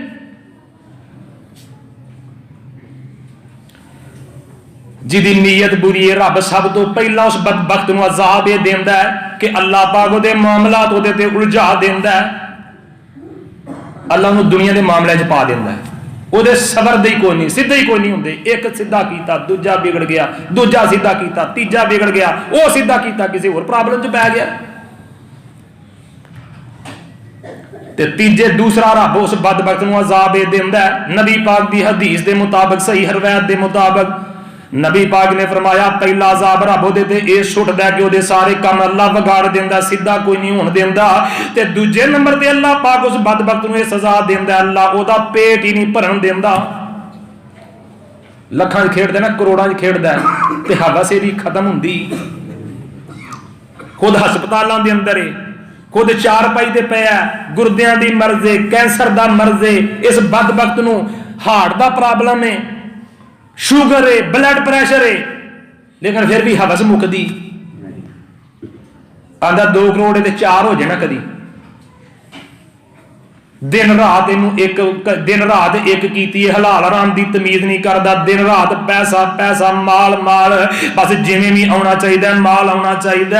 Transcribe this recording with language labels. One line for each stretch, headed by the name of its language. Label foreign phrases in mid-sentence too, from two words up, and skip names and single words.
Punjabi: ਜਿਹਦੀ ਨੀਅਤ ਬੁਰੀ ਹੈ, ਰੱਬ ਸਭ ਤੋਂ ਪਹਿਲਾ ਉਸ ਬਦਬਖ਼ਤ ਨੂੰ ਅਜ਼ਾਬ ਇਹ ਦਿੰਦਾ ਹੈ ਕਿ ਅੱਲ੍ਹਾ ਪਾਕ ਉਹਦੇ ਮਾਮਲਾਤ ਉਹਦੇ ਤੇ ਉਲਝਾ ਦਿੰਦਾ ਹੈ, ਅੱਲ੍ਹਾ ਨੂੰ ਦੁਨੀਆ ਕੇ ਮਾਮਲੇ ਚ ਪਾ ਦਿੰਦਾ ਹੈ। ਉਹਦੇ ਸਬਰ ਦੇ ਹੀ ਕੋਈ ਨਹੀਂ, ਸਿੱਧੇ ਹੀ ਕੋਈ ਨਹੀਂ ਹੁੰਦੇ। ਇੱਕ ਸਿੱਧਾ ਕੀਤਾ, ਦੂਜਾ ਵਿਗੜ ਗਿਆ, ਦੂਜਾ ਸਿੱਧਾ ਕੀਤਾ, ਤੀਜਾ ਵਿਗੜ ਗਿਆ, ਉਹ ਸਿੱਧਾ ਕੀਤਾ, ਕਿਸੇ ਹੋਰ ਪ੍ਰੋਬਲਮ 'ਚ ਪੈ ਗਿਆ, ਤੇ ਤੀਜੇ ਦੂਸਰਾ ਰੱਬ ਉਸ ਬਦਬਖਤ ਨੂੰ ਅਜ਼ਾਬ ਇਹ ਦਿੰਦਾ ਹੈ। ਨਬੀ ਪਾਕ ਦੀ ਹਦੀਸ ਦੇ ਮੁਤਾਬਕ, ਸਹੀ ਰਵਾਇਤ ਦੇ ਮੁਤਾਬਕ ਨਬੀ ਪਾਕ ਨੇ ਫ਼ਰਮਾਇਆ ਪਹਿਲਾ ਅਜ਼ਾਬ ਰੱਬ ਉਹਦੇ ਤੇ ਇਹ ਸੁੱਟਦਾ ਕਿ ਉਹਦੇ ਸਾਰੇ ਕੰਮ ਅੱਲ੍ਹਾ ਬਿਗਾੜ ਦਿੰਦਾ, ਸਿੱਧਾ ਕੋਈ ਨਹੀਂ ਹੋਣ ਦਿੰਦਾ। ਤੇ ਦੂਜੇ ਨੰਬਰ ਤੇ ਅੱਲ੍ਹਾ ਪਾਕ ਉਸ ਬਦਬਖ਼ਤ ਨੂੰ ਇਹ ਸਜ਼ਾ ਦਿੰਦਾ, ਅੱਲ੍ਹਾ ਉਹਦਾ ਪੇਟ ਹੀ ਨਹੀਂ ਭਰਨ ਦਿੰਦਾ। ਲੱਖਾਂ ਚ ਖੇਡਦਾ ਨਾ, ਕਰੋੜਾਂ ਚ ਖੇਡਦਾ, ਤੇ ਹਵਸ ਇਹਦੀ ਖ਼ਤਮ ਹੁੰਦੀ। ਖ਼ੁਦ ਹਸਪਤਾਲਾਂ ਦੇ ਅੰਦਰ ਹੈ, ਖ਼ੁਦ ਚਾਰਪਾਈ ਤੇ ਪਿਆ, ਗੁਰਦਿਆਂ ਦੀ ਮਰਜ਼ ਹੈ, ਕੈਂਸਰ ਦਾ ਮਰਜ਼ ਹੈ, ਇਸ ਬਦਬਖ਼ਤ ਨੂੰ ਹਾਰਟ ਦਾ ਪ੍ਰੋਬਲਮ ਹੈ, ਸ਼ੂਗਰ ਹੈ,
English: blood pressure
Punjabi: ਹੈ, ਲੇਕਿਨ ਫਿਰ ਭੀ ਹਵਸ ਮੁੱਕਦੀ। ਆਂਦਾ 2 ਕਰੋੜ ਤੇ 4 ਹੋ ਜਾਣਾ ਕਦੀ। ਦਿਨ ਰਾਤ ਇੱਕ ਕੀਤੀ ਹੈ, ਹਲਾਲ ਹਰਾਮ ਦੀ ਤਮੀਜ਼ ਨਹੀਂ ਕਰਦਾ, ਦਿਨ ਰਾਤ ਪੈਸਾ ਪੈਸਾ, ਮਾਲ ਮਾਲ, ਬੱਸ ਜਿਵੇਂ ਭੀ ਆਉਣਾ ਚਾਹੀਦਾ, ਮਾਲ ਆਉਣਾ ਚਾਹੀਦਾ।